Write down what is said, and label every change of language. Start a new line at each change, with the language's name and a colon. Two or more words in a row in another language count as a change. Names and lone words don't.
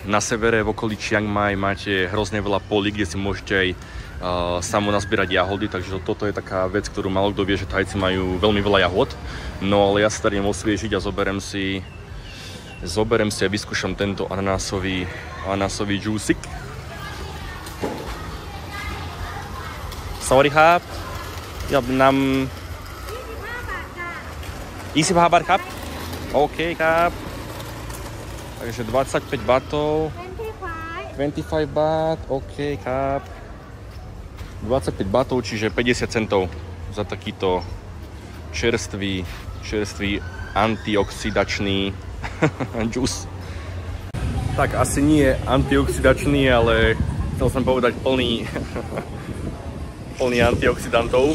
Slovak: Na severe v okolí Chiang Mai máte hrozne veľa polí, kde si môžete aj samo nazbierať jahody, takže toto je taká vec, ktorú málo kto vie, že Thajci majú veľmi veľa jahod. No ale ja sa tady idem osviežiť a zoberem si a vyskúšam tento ananásový džúsik.
Thai: Sorry ครับอยากนำ25 บาทครับโอเคครับ
Slovak: takže 25 batov 25 bát,
Thai: OK ครับ
Slovak: 25 batov, čiže 50 centov za takýto čerstvý antioxidačný džús. Tak asi nie antioxidačný, ale chcel som povedať plný antioxidantov.